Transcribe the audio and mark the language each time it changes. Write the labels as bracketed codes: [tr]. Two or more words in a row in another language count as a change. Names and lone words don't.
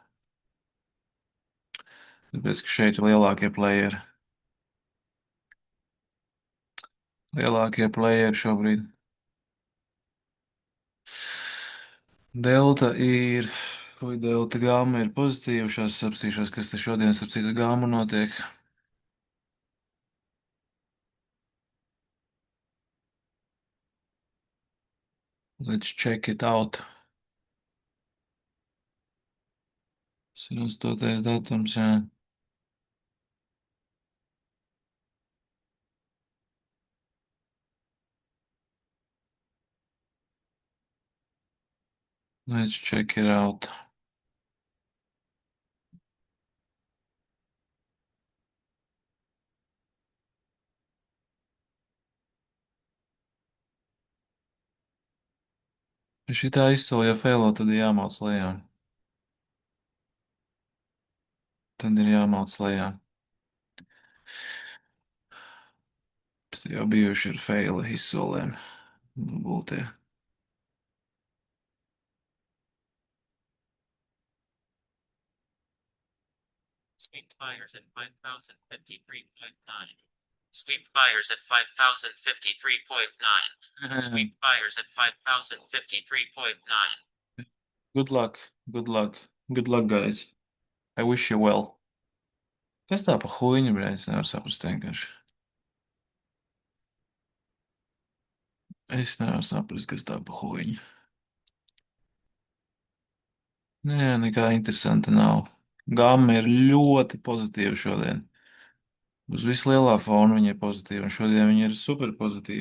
[lv] Tāpēc, ka šeit ir lielākie playeri. Lielākie playeri šobrīd. Delta ir, vai delta gamma ir pozitīva. Šās apstīšos, kas te šodien ar citu gammu notiek. [en] Let's check it out. [lv] 8. datums, jā. [en] Let's check it out. [lv] Ja šitā izsola, ja feilo, tad ir jāmauc lejā. Tad ir jāmauc lejā. Jau bijuši ir faili izsolēm. Būtie. [en] Sweep buyers at 5,053.9. Sweep buyers at 5,053.9. Sweep buyers at 5,053.9. Good luck, good luck, good luck, guys. I wish you well. [lv] Kas tā [ru] по хуйню, [lv] bļā, es nevaru saprast vienkārši. Es nevaru saprast, kas tā [ru] по хуйню. [lv] Nē, nekā interesanta nav. Gamma ir ļoti pozitīva šodien. Uz vislielā fona viņa ir pozitīva, un šodien viņa ir super pozitīva.